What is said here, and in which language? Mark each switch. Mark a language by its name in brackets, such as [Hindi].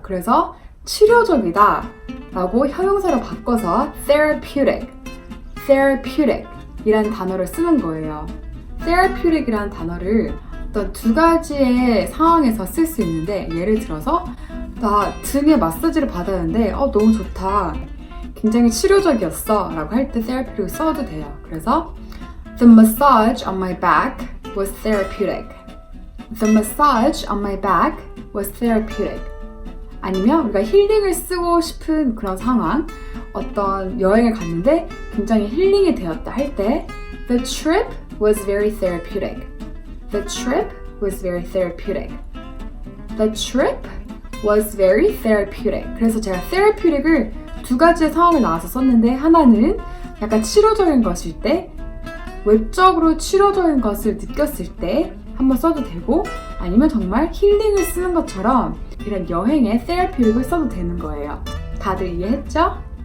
[Korean] 그래서 치료적이다 라고 형용사로 바꿔서 therapeutic, therapeutic 이라는 단어를 쓰는 거예요. therapeutic 이라는 단어를 어떤 두 가지의 상황에서 쓸 수 있는데 예를 들어서 나 등에 마사지를 받았는데 너무 좋다, 굉장히 치료적이었어 라고 할 때 therapeutic 써도 돼요. [English] 그래서 The massage on my back was therapeutic. The massage on my back was therapeutic. [Korean] 아니면 우리가 힐링을 쓰고 싶은 그런 상황, 어떤 여행을 갔는데 굉장히 힐링이 되었다 할 때 [English] The trip was very therapeutic. The trip was very therapeutic. The trip was very therapeutic. [Korean] 그래서 제가 therapeutic을 두 가지의 상황을 나와서 썼는데 하나는 약간 치료적인 것일 때, 외적으로 치료적인 것을 느꼈을 때 한번 써도 되고 아니면 정말 힐링을 쓰는 것처럼 이런 여행에 therapeutic을 써도 되는 거예요. 다들 이해했죠?